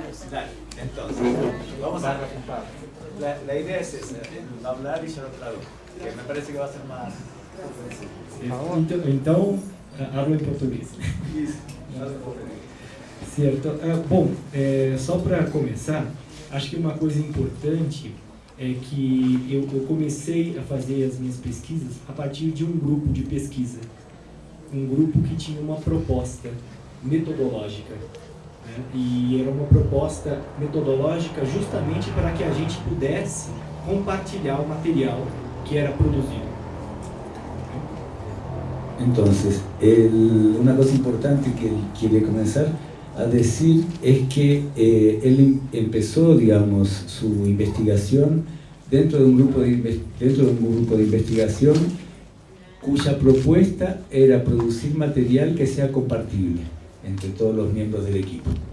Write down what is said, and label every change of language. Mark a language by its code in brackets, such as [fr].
[es] Dale, entonces, vamos a... La idea es esa, hablar y yo lo traduzco, que me parece que va a ser más... [pt] Então, [es] hablo [pt] em português. Isso, fala em português. Certo. Bom, só para começar, acho que uma coisa importante é que eu comecei a fazer as minhas pesquisas a partir de um grupo de pesquisa. Um grupo que tinha uma proposta metodológica. Né? E era uma proposta metodológica justamente para que a gente pudesse compartilhar o material que era produzido. [es] Entonces, una cosa importante que él quiere comenzar a decir es que él empezó, digamos, su investigación dentro de un grupo de investigación cuya propuesta era producir material que sea compartible entre todos los miembros del equipo.